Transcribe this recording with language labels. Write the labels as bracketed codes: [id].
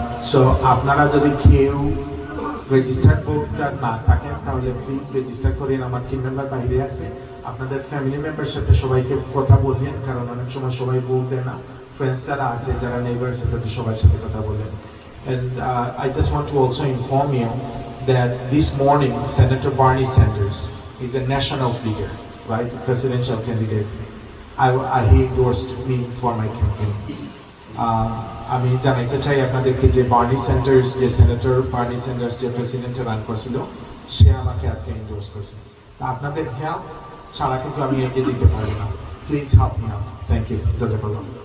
[bn] So আপনারা যদি কেউ রেজিস্টার্ড ভোটার না থাকেন তাহলে প্লিজ রেজিস্টার করেন। আমার টিম মেম্বার বাইরে আছে, আপনাদের ফ্যামিলি মেম্বার সাথে সবাইকে কথা বলবেন, কারণ অনেক সময় সবাই ভোট দেয় না। ফ্রেন্ডস যারা আছে, যারা নেইবার্স আছে, সবার সাথে কথা বলবেন। [en] And I just want to also inform you that this morning Senator Bernie Sanders is a national figure, right, presidential candidate. He endorsed me for my campaign. [bn] আমি জানাইতে চাই আপনাদেরকে যে বার্নি স্যান্ডার্স, যে সেনেটর বার্নি স্যান্ডার্স যে প্রেসিডেন্টে run করছিল, সে আমাকে আজকে এন্ডোর্স করছে। তা আপনাদের হেল্প ছাড়া কিন্তু আমি এগিয়ে দিতে পারি না। [en] Please help me out. Thank you. [bn] জাযাকাল্লাহ।